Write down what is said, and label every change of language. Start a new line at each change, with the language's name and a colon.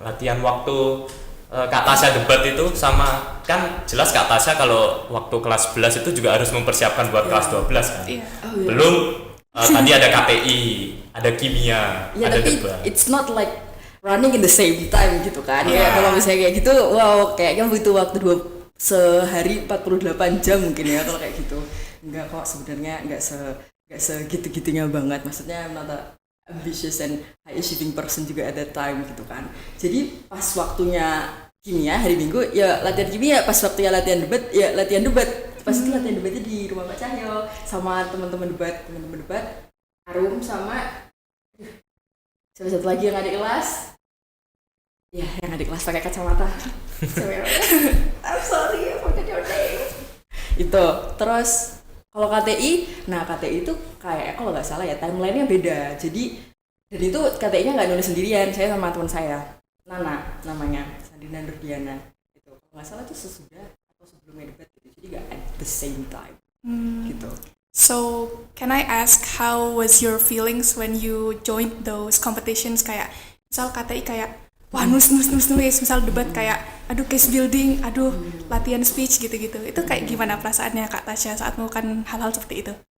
Indonesian: Latihan waktu Kak Tasya debat itu sama kan jelas Kak Tasya kalau waktu kelas 11 itu juga harus mempersiapkan buat kelas 12 kan. Iya. Oh, iya. Belum tadi ada KTI, ada kimia, Ya ada tapi debat.
English: it's not like running in the same time
Indonesian: gitu kan.
English: Yeah.
Indonesian: Ya kalau misalnya kayak gitu, wow kayaknya butuh waktu sehari 48 jam mungkin ya kalau kayak gitu. Enggak kok, sebenarnya enggak segitu-gitunya banget. Maksudnya
English: I'm not a ambitious and high achieving person
Indonesian: juga
English: at that time
Indonesian: gitu kan. Jadi pas waktunya kimia hari Minggu ya latihan kimia, pas waktunya latihan debat ya latihan debat. Pas itu latihan debatnya di rumah Pak Cahyo sama teman-teman debat Arum sama satu lagi yang adik kelas. Ya, yang adik kelas pakai kacamata.
English: I'm sorry, I forgot your name.
Indonesian: Itu, terus kalau KTI, nah KTI itu kayak kalau nggak salah ya timelinenya beda. Jadi dan itu KTI-nya nggak nulis sendirian, saya sama teman saya, Nana namanya, Sandina Nurdiana. Itu kalau nggak salah itu sesudah atau sebelumnya debat gitu. Jadi nggak
English: at the same time gitu. So, can I ask how was your feelings when you joined those competitions,
Indonesian: kayak misal KTI kayak wah nulis, misal debat kayak aduh case building, aduh latihan speech gitu-gitu. Itu kayak gimana perasaannya Kak Tasya saat melakukan hal-hal seperti itu?